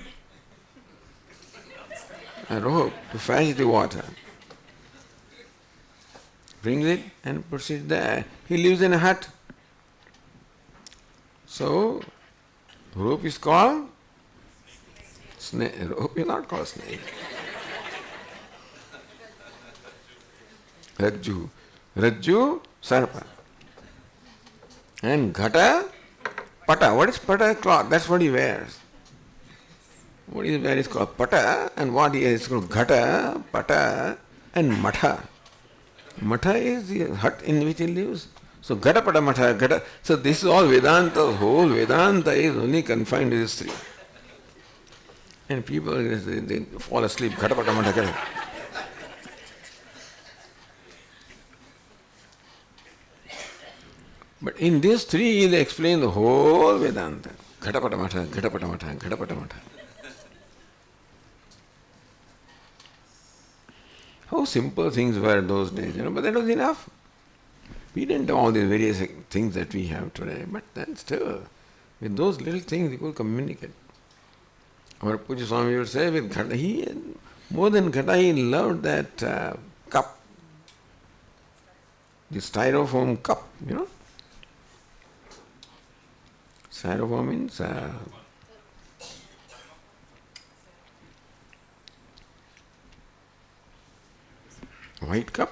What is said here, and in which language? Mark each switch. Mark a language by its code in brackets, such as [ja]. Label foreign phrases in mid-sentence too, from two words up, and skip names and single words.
[en] A rope to fetch the water. Brings it and puts it there. He lives in a hut. So, rope is called snake. Rope is not called snake. Rajju. [sa] Rajju, sarpa. [en] And [sa] ghata, pata. [en] What is pata? Cloth. That's what he wears. What he wears is called pata, and what he is called [sa] ghata, pata, [en] and matha. Matha is the hut in which he lives. So [sa] ghata, pata, matha, ghata. [en] So this is all Vedanta. Whole Vedanta is only confined to these three. And people, they fall asleep. [sa] Ghata, pata, matha, ghata. [en] But in these three, they explain the whole Vedanta. [sa] Ghata, pata, matha, ghata, pata, matha, ghata, pata, matha. [en] How simple things were in those days, but that was enough. We didn't have all these various things that we have today, but then still, with those little things, we could communicate. Our Puja Swami would say, with ghata, more than ghata, he loved that cup, the styrofoam cup, Styrofoam means white cup?